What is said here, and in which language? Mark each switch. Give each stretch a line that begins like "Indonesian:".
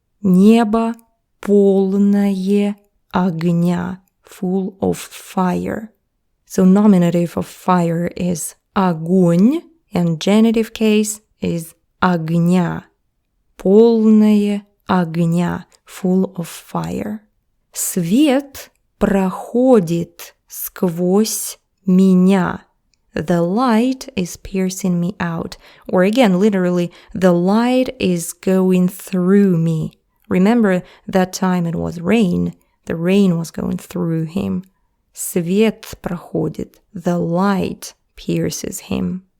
Russian: Небо, полное, огня.
English: Full of fire. So nominative of fire is огонь, and genitive case is огня.
Russian: Полное огня,
English: full of fire.
Russian: Свет проходит сквозь меня.
English: The light is piercing me out. Or again, literally, the light is going through me. Remember that time it was rain. The rain was going through him.
Russian: Свет проходит.
English: The light pierces him.